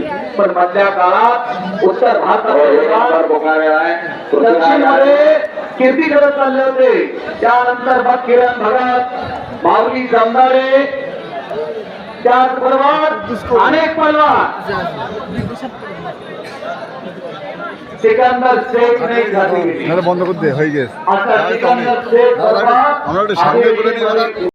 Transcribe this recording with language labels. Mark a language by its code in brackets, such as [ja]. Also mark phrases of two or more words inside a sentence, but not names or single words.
[mr] पण मधल्या काळात उत्तर भारतात दक्षिणमध्ये कीर्ती करत चालले होते. त्यानंतर मग किरण भगत, माऊली जमदारे, त्याचबरोबर अनेक पैलवान सिकंदर शेख नाही [bn] বন্ধ করতে হয়ে গেছে [mr] सिकंदर शेख